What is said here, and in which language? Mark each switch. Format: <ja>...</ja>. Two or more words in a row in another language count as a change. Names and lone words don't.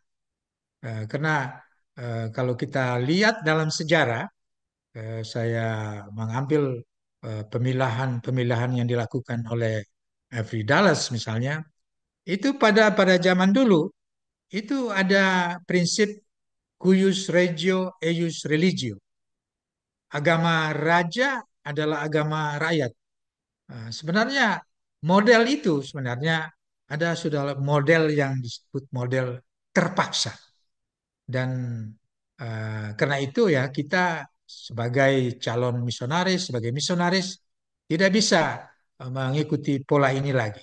<id>Karena kalau kita lihat dalam sejarah, saya mengambil pemilahan-pemilahan yang dilakukan oleh Avery Dallas misalnya, itu pada zaman dulu itu ada prinsip</id> <la>cuius regio eius religio.</la> <id>Agama raja adalah agama rakyat. Sebenarnya model itu sebenarnya ada sudah model yang disebut model terpaksa. Dan karena itu ya kita sebagai calon misionaris, sebagai misionaris tidak bisa mengikuti pola ini lagi.</id>